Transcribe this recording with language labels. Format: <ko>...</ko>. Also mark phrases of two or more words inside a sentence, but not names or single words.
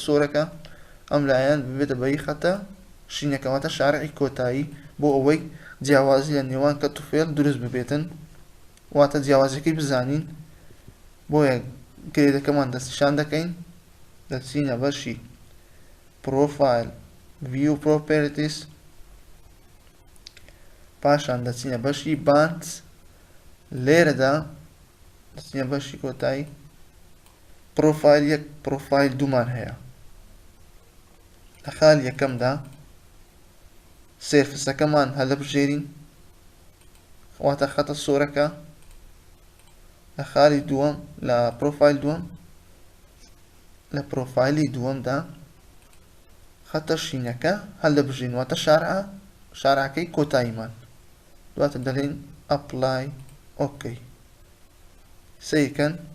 <ckb>سۆرەکە ئەم لایەن ببێتە بە هی خەتە شینەکەواتە شارعی کۆتایی بۆ ئەوەی جیاوازی لە نێوان کەت و فێڵ دروست ببێتن واتە جیاوازەکەی بزانین بۆیە گرێدەکەمان دەستنیشان دەکەین دەچینە بەشی</ckb> <en>profile view properties</en> <ckb>پاشان دەچینە بەشی bands لێرەدا دەچینە بەشی کۆتایی پرۆفایل یەک پرۆفایل دوومان هەیە لە خاڵ یەکەمدا سێرفسەکەمان هەڵەبژێرین واتە خەتە سۆرەکە لە خاڵی دووەم لە پرۆفایل دووەم لە پرۆفایلی دووەمدا خەتە شینەکە هەڵدەبژین واتە شارعەکەی کۆتاییمان دواتە دەڵێن</ckb> <en>apply okay</en> <ckb>سەیکەن</ckb>